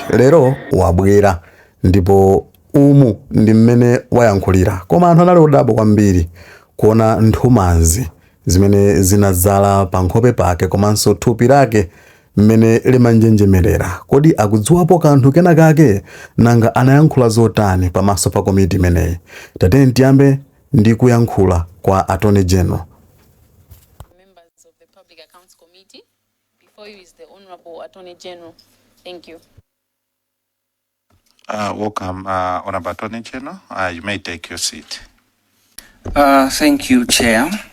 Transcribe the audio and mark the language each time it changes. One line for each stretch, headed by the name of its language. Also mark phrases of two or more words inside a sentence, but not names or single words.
Nyanja: Lero wabwera ndipo umu ndi mmene wayankhulira, koma anthu anali odabwa kwambiri kuona nthumanzi zimene zinadzala pa nkhope pake komanso thupi lake mmene limanjenjemerera. Kodi akudziwapo kanthu kena kake nanga anayankhula zotani pamaso pa komiti imeneyi? Tatene tiyambe ndi kuyankhula kwa Attorney General.
English: Members of the Public Accounts Committee, before you is the Honorable Attorney General. Thank you. Welcome, Honorable Attorney General. You may take your seat. Thank you, Chair.